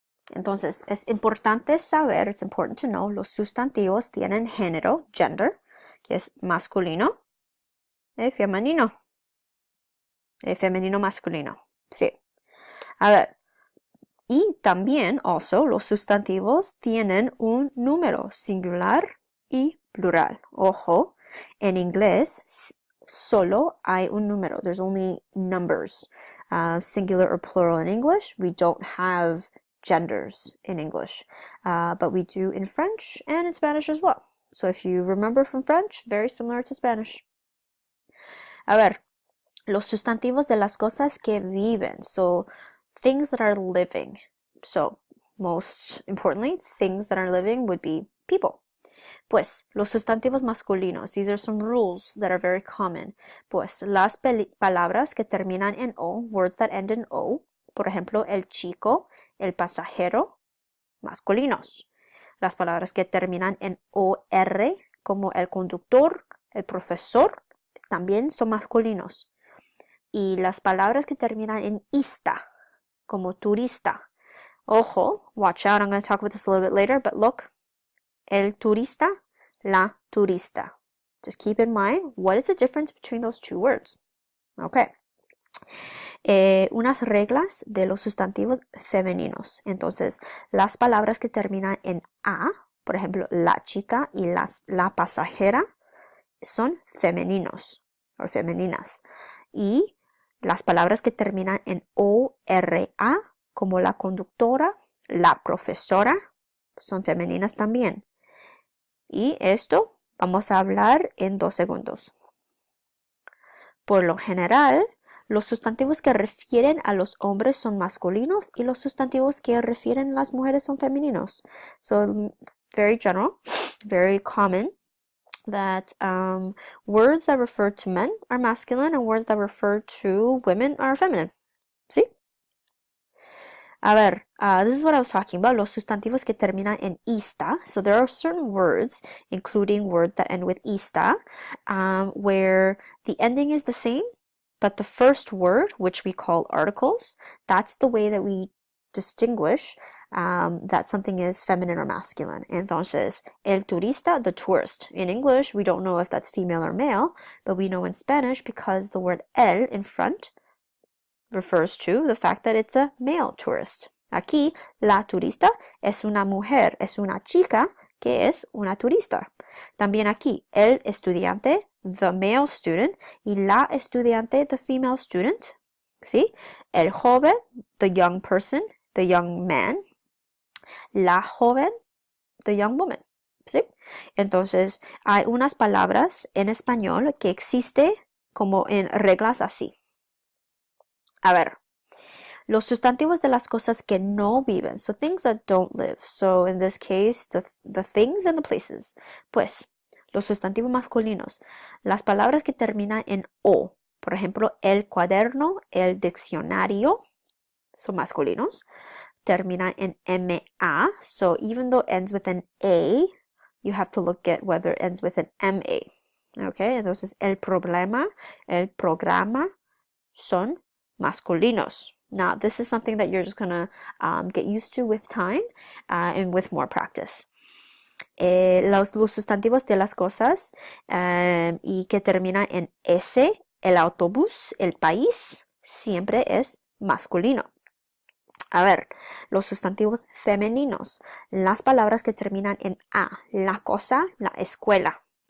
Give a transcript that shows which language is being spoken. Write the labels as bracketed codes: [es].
[es] Entonces, es importante saber, [en] it's important to know, [es] los sustantivos tienen género, gender, que es masculino, femenino, femenino, masculino. Sí. A ver, y también, also, los sustantivos tienen un número singular y plural. Ojo, en inglés solo hay un número. [en] There's only numbers. Singular or plural in English. We don't have genders in English, but we do in French and in Spanish as well. So if you remember from French, very similar to Spanish. [es] A ver, los sustantivos de las cosas que viven. [en] So things that are living. So most importantly, things that are living would be people. [es] Pues los sustantivos masculinos, [en] these are some rules that are very common. [es] Pues las palabras que terminan en O, [en] words that end in O, [es] por ejemplo, el chico, el pasajero, masculinos. Las palabras que terminan en OR, como el conductor, el profesor, también son masculinos. Y las palabras que terminan en ista, como turista. [en] Ojo, watch out, I'm going to talk about this a little bit later, but look, el turista, la turista. Just keep in mind, what is the difference between those two words? Okay. [es] Unas reglas de los sustantivos femeninos. Entonces, las palabras que terminan en A, por ejemplo, la chica y la pasajera, son femeninos o femeninas. Y las palabras que terminan en ORA, como la conductora, la profesora, son femeninas también. Y esto vamos a hablar en 2 segundos. Por lo general, los sustantivos que refieren a los hombres son masculinos y los sustantivos que refieren a las mujeres son femeninos. [en] So, very general, very common that words that refer to men are masculine and words that refer to women are feminine. ¿Sí? [es] A ver, [en] this is what I was talking about, [es] los sustantivos que terminan en ista. [en] So there are certain words, including words that end with ista, where the ending is the same, but the first word, which we call articles, that's the way that we distinguish that something is feminine or masculine. Entonces, el turista, the tourist. In English, we don't know if that's female or male, but we know in Spanish because the word el in front refers to the fact that it's a male tourist. [es] Aquí, la turista es una mujer, es una chica que es una turista. También aquí, el estudiante, [en] the male student, [es] y la estudiante, [en] the female student. ¿Sí? El joven, the young person, the young man. La joven, the young woman. ¿Sí? [es] Entonces, hay unas palabras en español que existe como en reglas así. A ver, los sustantivos de las cosas que no viven, [en] so things that don't live. So in this case, the things and the places. [es] Pues, los sustantivos masculinos, las palabras que terminan en O, por ejemplo, el cuaderno, el diccionario, son masculinos. Terminan en MA, [en] so even though it ends with an A, you have to look at whether it ends with an MA. [es] Okay, entonces el problema, el programa son masculinos. [en] Now, this is something that you're just going to get used to with time and with more practice. [es] Los sustantivos de las cosas y que terminan en S, el autobús, el país, siempre es masculino. A ver, los sustantivos femeninos, las palabras que terminan en A, la cosa, la escuela.